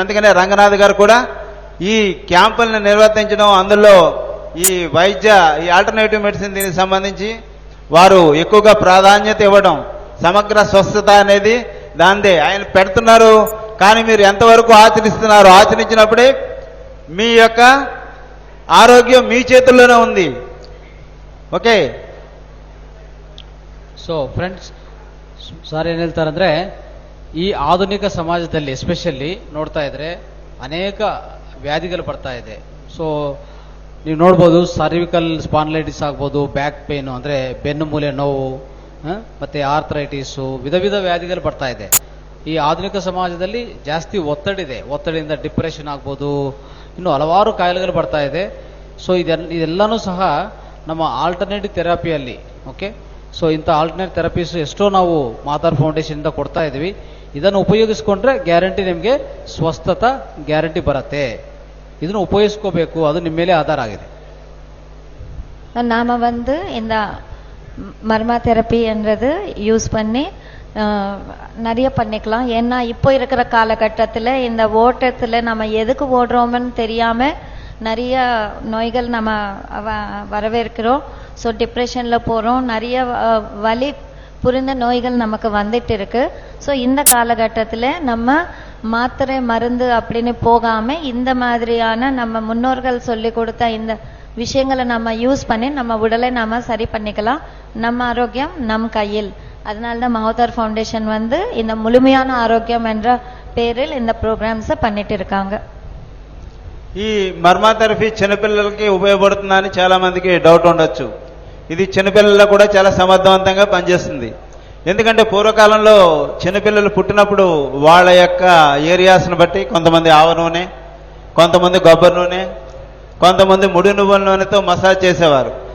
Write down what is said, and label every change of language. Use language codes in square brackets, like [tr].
[te] అందుకనే రంగనాథ్ గారు కూడా ఈ క్యాంపులను నిర్వర్తించడం, అందులో ఈ ఆల్టర్నేటివ్ మెడిసిన్ దీనికి సంబంధించి వారు ఎక్కువగా ప్రాధాన్యత ఇవ్వడం, సమగ్ర స్వస్థత అనేది దాందే ఆయన పెడుతున్నారు. కానీ మీరు ఎంతవరకు ఆచరిస్తున్నారు, ఆచరించినప్పుడే మీ యొక్క ఆరోగ్యం మీ చేతుల్లోనే ఉంది. ಓಕೆ. [kn] ಸೊ ಫ್ರೆಂಡ್ಸ್, ಸರ್ ಏನ್ ಹೇಳ್ತಾರಂದ್ರೆ, ಈ ಆಧುನಿಕ ಸಮಾಜದಲ್ಲಿ ಎಸ್ಪೆಷಲಿ ನೋಡ್ತಾ ಇದ್ರೆ ಅನೇಕ ವ್ಯಾಧಿಗಳು ಬರ್ತಾ ಇದೆ. ಸೊ ನೀವು ನೋಡ್ಬೋದು, ಸರ್ವಿಕಲ್ ಸ್ಪಾಂಡಿಲೈಟಿಸ್ ಆಗ್ಬೋದು, ಬ್ಯಾಕ್ ಪೇನ್ ಅಂದ್ರೆ ಬೆನ್ನು ಮೂಲೆ ನೋವು, ಮತ್ತೆ ಆರ್ಥರೈಟಿಸು, ವಿಧ ವ್ಯಾಧಿಗಳು ಬರ್ತಾ ಇದೆ. ಈ ಆಧುನಿಕ ಸಮಾಜದಲ್ಲಿ ಜಾಸ್ತಿ ಒತ್ತಡಿದೆ, ಒತ್ತಡಿಯಿಂದ ಡಿಪ್ರೆಷನ್ ಆಗ್ಬೋದು, ಇನ್ನು ಹಲವಾರು ಕಾಯಿಲೆಗಳು ಬರ್ತಾ ಇದೆ. ಸೊ ಇದೆಲ್ಲನೂ ಸಹ ನಮ್ಮ ಆಲ್ಟರ್ನೇಟಿವ್ ಥೆರಪಿಯಲ್ಲಿ ಓಕೆ. ಸೊ ಇಂಥ ಆಲ್ಟರ್ನೇಟ್ ಥೆರಪೀಸ್ ಎಷ್ಟೋ ನಾವು ಮಾತಾರ್ ಫೌಂಡೇಶನಿಂದ ಕೊಡ್ತಾ ಇದ್ದೀವಿ. ಇದನ್ನು ಉಪಯೋಗಿಸ್ಕೊಂಡ್ರೆ ಗ್ಯಾರಂಟಿ ನಿಮಗೆ ಸ್ವಸ್ಥತ ಗ್ಯಾರಂಟಿ ಬರುತ್ತೆ. ಇದನ್ನು ಉಪಯೋಗಿಸ್ಕೋಬೇಕು, ಅದು ನಿಮ್ಮ ಮೇಲೆ ಆಧಾರ ಆಗಿದೆ. [ta] நாம வந்து இந்த மர்மா தெரப்பின்றது யூஸ் பண்ணி நிறைய பண்ணிக்கலாம். ஏன்னா இப்போ இருக்கிற காலகட்டத்தில் இந்த ஓட்டத்தில் நம்ம எதுக்கு ஓடுறோம்னு தெரியாம நிறைய நோய்கள் நம்ம வரவேற்கிறோம். ஸோ டிப்ரெஷனில் போகிறோம், நிறைய வலி புரிந்த நோய்கள் நமக்கு வந்துட்டு இருக்கு. ஸோ இந்த காலகட்டத்தில் நம்ம மாத்திரை மருந்து அப்படின்னு போகாம இந்த மாதிரியான நம்ம முன்னோர்கள் சொல்லி கொடுத்த இந்த விஷயங்களை நம்ம யூஸ் பண்ணி நம்ம உடலை நாம சரி பண்ணிக்கலாம். நம்ம ஆரோக்கியம் நம் கையில். அதனால தான் மாவதார் ஃபவுண்டேஷன் வந்து இந்த முழுமையான ஆரோக்கியம் என்ற பேரில் இந்த ப்ரோக்ராம்ஸை பண்ணிட்டு இருக்காங்க. [te] ఈ మర్మా థెరపీ చిన్నపిల్లలకి ఉపయోగపడుతుందని చాలా మందికి డౌట్ ఉండొచ్చు. ఇది చిన్నపిల్లల్లో కూడా చాలా సమర్థవంతంగా పనిచేస్తుంది. ఎందుకంటే పూర్వకాలంలో చిన్నపిల్లలు పుట్టినప్పుడు వాళ్ళ యొక్క ఏరియాస్ను బట్టి కొంతమంది ఆవ నూనె, కొంతమంది కొబ్బరి నూనె, కొంతమంది ముడి నువ్వుల నూనెతో మసాజ్ చేసేవారు.